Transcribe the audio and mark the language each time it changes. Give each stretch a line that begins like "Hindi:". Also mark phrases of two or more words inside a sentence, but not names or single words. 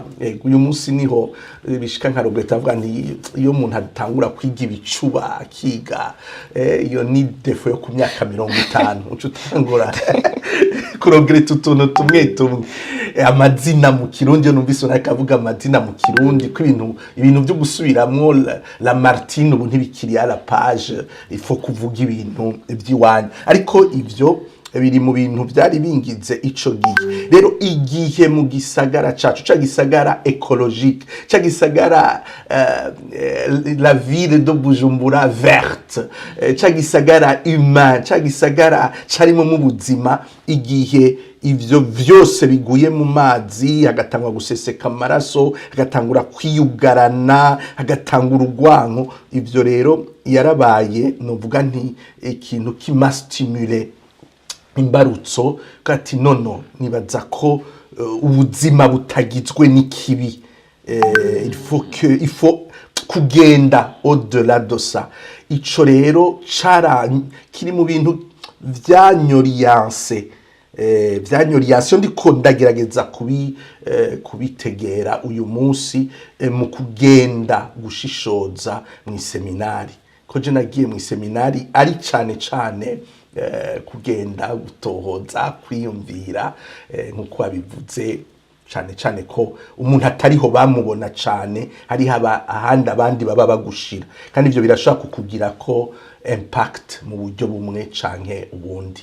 Rundi: Uyu munsi niho bishika nka Robert avuga nti iyo umuntu atangura kwiga ibicuba akiga, iyo ni defo yo ku myaka 50 uco utangura kurogereta utuntu tumwe amazina mu Kirundi. Numvise nakavuga amazina mu Kirundi ko ibintu byo gusubiramwo la Martine ubu ntibikiri
French: à la page, il faut
Rundi: kuvuga ibintu by'iwanyu. Ariko ivyo biri mu bintu byari bingize ico gihe. Rero igihe mu gisagara cacu ca gisagara écologique, ca gisagara
French: la ville de Bujumbura verte,
Rundi: ca gisagara humain, ca gisagara carimo mu buzima, igihe ivyo vyose biguye mu mazi, hagatangwa guseseka amaraso, hagatangura kwiyugarana, hagatangura urwanko. Ivyo rero yarabaye novuga nti ikintu kimastimule imbarutso kati nono nibaza ko ubuzima butagizwe n'ikibi.
French: Il faut kugenda au-delà de ça.
Rundi: Ico rero kiri mu bintu vyanyoriyanse ndiko ndagerageza kubitegera uyu munsi mu kugenda gushishoza mu seminari. Ko je nagiye mu seminari ari cane kugenda gutohoza kwiyumvira nkuko abivuze cane ko umuntu atariho bamubona cane hari ahandi abandi baba bagushira, kandi ivyo birashaka kukugira ko impact mu buryo bumwe canke ubundi.